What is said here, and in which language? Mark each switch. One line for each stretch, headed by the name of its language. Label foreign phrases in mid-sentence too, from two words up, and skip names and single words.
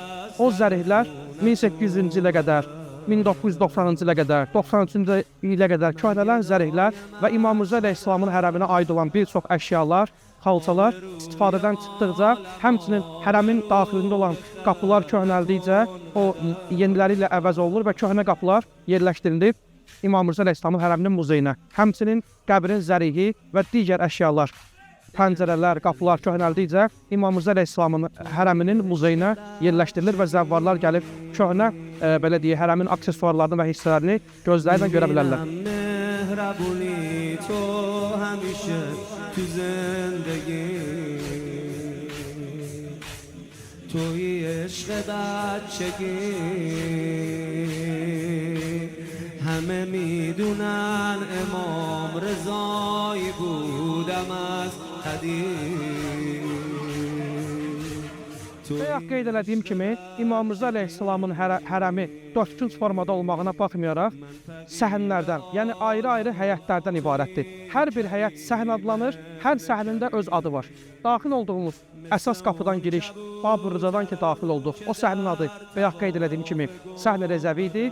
Azerbaijani: O zərihlər 1800-cü ilə qədər, 1990-cı ilə qədər, 93-cü ilə qədər köhnələn zərihlər və İmam Rıza İslamın hərəminə aid olan bir çox əşyalar, xalçalar istifadədən çıxdıqca, həmçinin hərəmin daxilində olan qapılar köhnəldikcə o yeniləri ilə əvəz olunur və köhnə qapılar yerləşdirilir İmam Rıza İslamın hərəminin muzeyinə. Həmçinin qəbrin zərihi və digər əşyalar, pəncərələr, qapılar köhnəldikcə İmam Rıza İslamın hərəminin muzeyinə yerləşdirilir və zəvvarlar gəlib köhnə, belə deyək, hərəmin aksesuarlarını və hissələrini gözlərlə görə bilərlər.
Persian: تو زندگی توی عشق بچگی همه میدونن امام رضایی بودم از قدیم
Azerbaijani: Bayaq qeyd elədiyim kimi, İmam Rza əleyhissalamın hərəmi 4 formada olmağına baxmayaraq, səhnlərdən, yəni ayrı-ayrı həyətlərdən ibarətdir. Hər bir həyət səhnə adlanır, hər səhnində öz adı var. Daxil olduğumuz əsas qapıdan giriş, Babur Rzadan ki daxil olduq, o səhnənin adı bayaq qeyd elədiyim kimi Səhnə Rəzəvi idi.